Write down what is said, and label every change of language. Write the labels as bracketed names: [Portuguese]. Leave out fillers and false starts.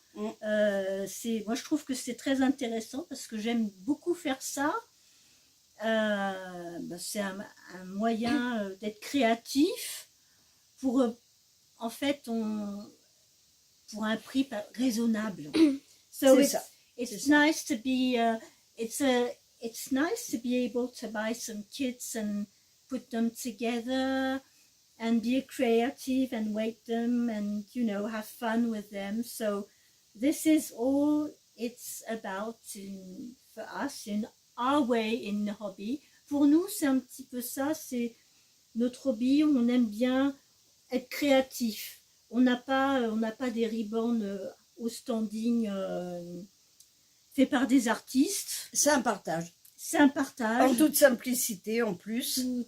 [French] Moi, je trouve que c'est très intéressant parce que j'aime beaucoup faire ça. C'est un moyen d'être créatif pour, en fait, pour un prix raisonnable. [English] So [French] C'est ça. [English] it's nice to be it's nice to be able to buy some kits and put them together and be creative and weight them and have fun with them. So this is all it's about for us in our way in the hobby. [French] Pour nous, c'est un petit peu ça, c'est notre hobby. On aime bien être créatif. On n'a pas des ribbons au standing fait par des artistes. C'est un partage. C'est un partage. En toute simplicité en plus.